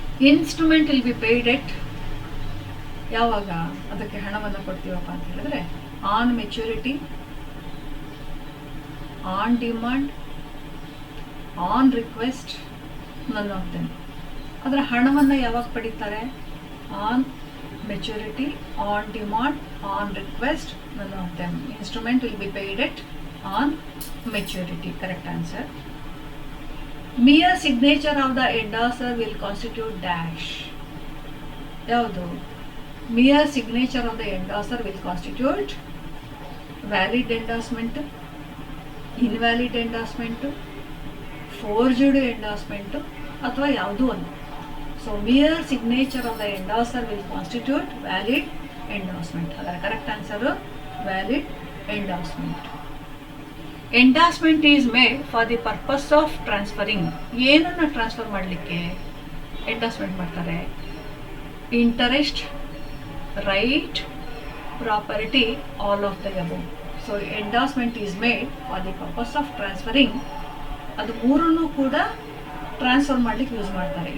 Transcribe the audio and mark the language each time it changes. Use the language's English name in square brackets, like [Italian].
[English] Instrument will be paid at [Kannada] ಯಾವಾಗ ಅದಕ್ಕೆ ಹಣವನ್ನು ಕೊಡ್ತೀವಪ್ಪ ಅಂತ ಹೇಳಿದ್ರೆ [English] On maturity, on demand, on request, none of them. [Kannada] ಅದರ ಹಣವನ್ನು ಯಾವಾಗ ಪಡೀತಾರೆ? [English] On maturity, on demand, on request, none of them. Instrument will be paid at on maturity. Correct answer. Mere signature of the endorser will constitute dash. ಯಾವುದು? Mere signature of the endorser will constitute valid endorsement, invalid endorsement, forged endorsement [Kannada] ಅಥವಾ ಯಾವುದೂ ಒಂದು. [English] So mere signature of the endorser will constitute valid endorsement. ಅದರ correct answer valid endorsement. Endorsement is made for the purpose of transferring. [Kannada] ಏನನ್ನು transfer ಮಾಡಲಿಕ್ಕೆ endorsement ಮಾಡ್ತಾರೆ? [English] Interest, right, property, all of the above. So endorsement is made for the purpose of transferring. [Kannada] ಅದು ಮೂರನ್ನು ಕೂಡ transfer ಮಾಡಲಿಕ್ಕೆ use ಮಾಡ್ತಾರೆ.